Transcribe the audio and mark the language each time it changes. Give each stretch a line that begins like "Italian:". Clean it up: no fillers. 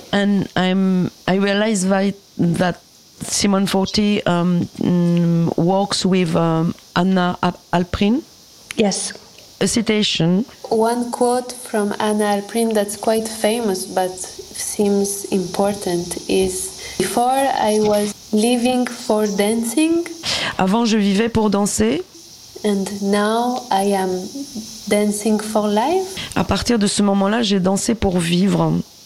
English: And I realize that Simone Forti works with Anna Alprin. Yes. A citation. One quote from Anna Alprin that's quite famous but seems important is, "If Before I was living for dancing.
French: Avant, je vivais pour danser.
English: And now I am dancing for life.
French: À partir de ce moment-là, j'ai dansé pour vivre.